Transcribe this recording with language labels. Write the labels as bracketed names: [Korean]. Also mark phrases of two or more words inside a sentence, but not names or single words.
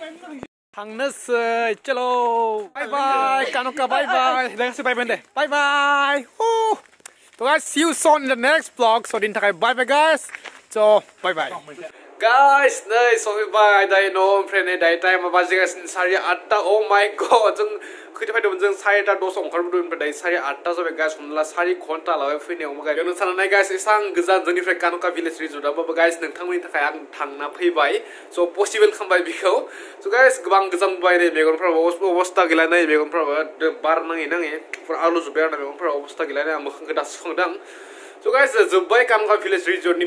[Bodo] थांनोसै चलो [English] bye bye [Bodo] कानका [English] bye bye [Bodo] दागासै [English] bye bye [Bodo] दे [English] bye bye so guys see you soon in the next vlog so [Bodo] दिन थाखाय [English] bye bye guys so bye bye guys [Bodo] नै सफैबाय दायो न' ओमफ्राय नै दायो टाइमा बाजिगासिनो 8:30 [English] oh my god [Bodo] जों खैथा फैदोंमोन जों 10:10 ओंखारबोदोंमोन ओमफ्राय दायो 8:30 जाबाय गाइस हमला 4 घन्टा लाबाय फैनायाव गाइस बेयावनो साननाय गाइस एसां गोजान जोंनिफ्राय कानका भिलेज रिजर्टआवबो गाइस नोंथांमोननि थाखाय आं थांना फैबाय [English] so possible [Bodo] खालामबाय बिखौ स' गाइस गोबां गोजान बाय नै मेगनफ्राबो अबस्था गैला नै मेगनफ्राबो बार नाङै नाङै आलु जोब्बाय आरो मेगनफ्राव अबस्था गैला नै आं मोखांखौ दासो सुखांदों [English] So guys, [Bodo] जोब्बाय कानका भिलेज रिजर्टनि